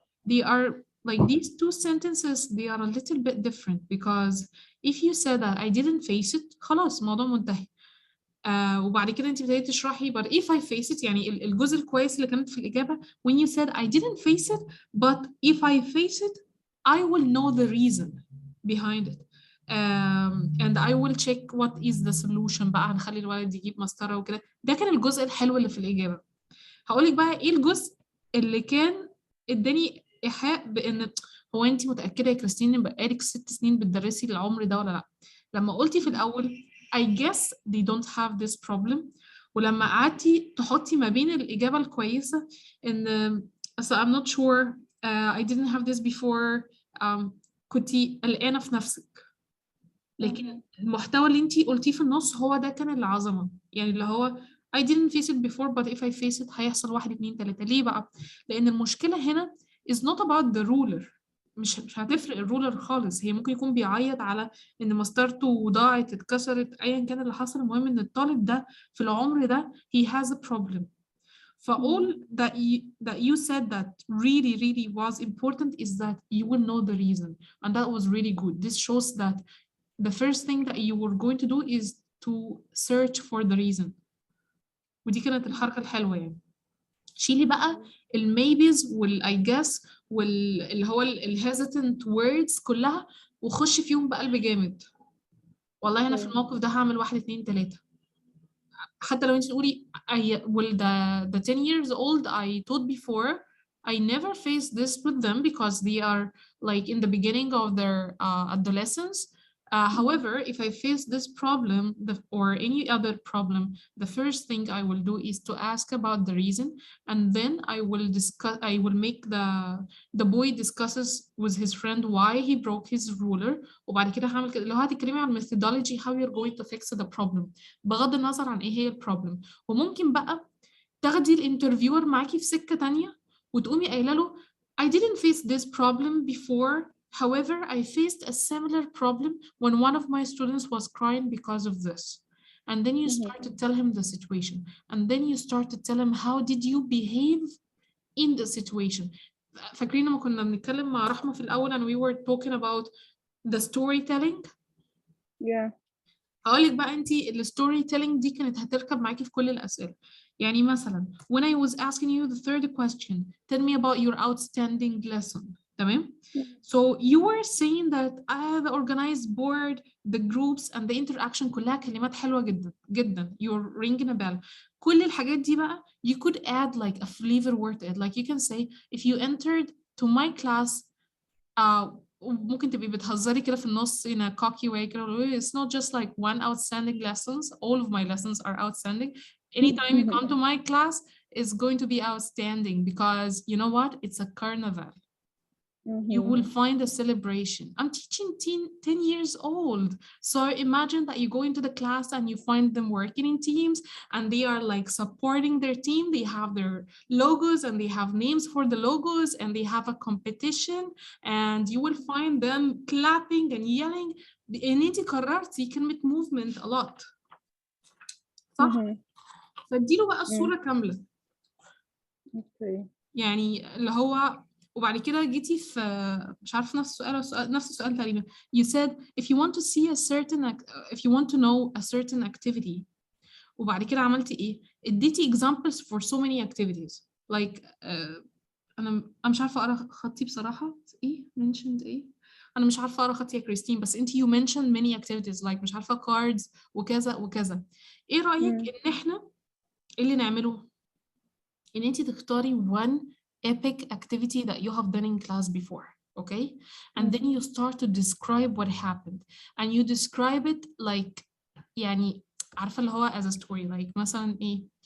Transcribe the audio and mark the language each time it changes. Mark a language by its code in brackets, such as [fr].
[en] They are like these two sentences, they are a little bit different, because if you said that I didn't face it, [ar] خلاص الموضوع منتهي. وبعد كده انت بدأتي تشرحي [en] but if I face it، [ar] يعني الجزء الكويس اللي كانت في الإجابة [en] when you said I didn't face it but if I face it I will know the reason behind it, and I will check what is the solution. [ar] بقى هنخلي الولد يجيب مسطرة وكده. ده كان الجزء الحلو اللي في الإجابة. هقولك بقى ايه الجزء اللي كان اداني إيحاء بإن هو انت متأكدة يا كريستين ان بقالك 6 سنين بتدرسي العمر ده ولا لا؟ لما قلتي في الأول [en] I guess they don't have this problem، [ar] ولما قعدتي تحطي ما بين الإجابة الكويسة إن [en] so I'm not sure I didn't have this before، [ar] كنتي قلقانة في نفسك، لكن المحتوى اللي انتي قلتيه في النص هو ده كان العظمة، يعني اللي هو [en] I didn't face it [ar] before but if I face it هيحصل 1 2 3. ليه بقى؟ لأن المشكلة هنا [en] is not about the ruler، [ar] مش هتفرق الرولر خالص. هي ممكن يكون بيعيط على ان مسطرته ضاعت اتكسرت ايا كان اللي حصل، المهم ان الطالب ده في العمر ده [en] he has a problem. all that you said that really was important is that you will know the reason, and that was really good. This shows that the first thing that you were going to do is to search for the reason. [ar] ودي كانت الحركة الحلوة يعني. شيلي بقى الميبيز والاي جاس واللي هو الهيزيتنت ووردز كلها وخش فيهم بقلب جامد. والله انا في الموقف ده هعمل 1 2 3. حتى لو انت تقولي [en] well the 10 years old I taught before I never faced this with them because they are like in the beginning of their adolescence. However, if I face this problem or any other problem, the first thing I will do is to ask about the reason, and then I will make the boy discusses with his friend why he broke his ruler. [ar] وبعد كده هعمل كده. لو هتتكلمي عن [en] methodology how you're going to fix the problem [ar] بغض النظر عن ايه هي البروبلم. وممكن بقى تاخدي الانترفيور معاكي في سكة تانية وتقومي قايله له [en] I didn't face this problem before. However, I faced a similar problem when one of my students was crying because of this. And then you start to tell him the situation. And then you start to tell him how did you behave in the situation. [ar] فاكرين لما كنا بنتكلم مع رحمة في الأول [en] and we were talking about the storytelling. Yeah. [ar] هقولك بقى انتي الستوري تيلينج دي كانت هتركب معاكي في كل الأسئلة. يعني مثلا [en] when I was asking you the third question, tell me about your outstanding lesson. [ar] تمام. [en] So you were saying that the organized board, the groups and the interaction [ar] كلها كلمات حلوة جدا جدا. [en] You're ringing a bell. [ar] كل الحاجات دي بقى [en] you could add like a flavor word to it. Like you can say if you entered to my class [ar] ممكن تبقي بتهزري كده في النص [en] in a cocky way [ar] كده. [en] It's not just like one outstanding lessons. All of my lessons are outstanding. Anytime you come to my class, it's going to be outstanding because you know what? It's a carnival. You will find a celebration. I'm teaching 10 years old. So imagine that you go into the class and you find them working in teams and they are like supporting their team. They have their logos and they have names for the logos and they have a competition and you will find them clapping and yelling. [ar] ان انت قررتي كلمة [en] movement a lot. [ar] صح؟ فاديله بقى الصورة كاملة. يعني اللي هو وبعد كده جيتي في مش عارفه نفس السؤال تقريبا. [en] You said if you want to see a certain if you want to know a certain activity [ar] وبعد كده عملتي ايه؟ اديتي [en] examples for so many activities like [ar] انا مش عارفه اقرا خطي بصراحه. ايه mentioned ايه؟ انا مش عارفه اقرا خطي يا كريستين بس انت [en] you mentioned many activities like [ar] مش عارفه cards وكذا وكذا. ايه رايك ان احنا اللي نعمله ان انت تختاري [en] one epic activity that you have done in class before, okay? And then you start to describe what happened and you describe it like [ar] يعني عارفة اللي هو [en] as a story like [ar] مثلا ايه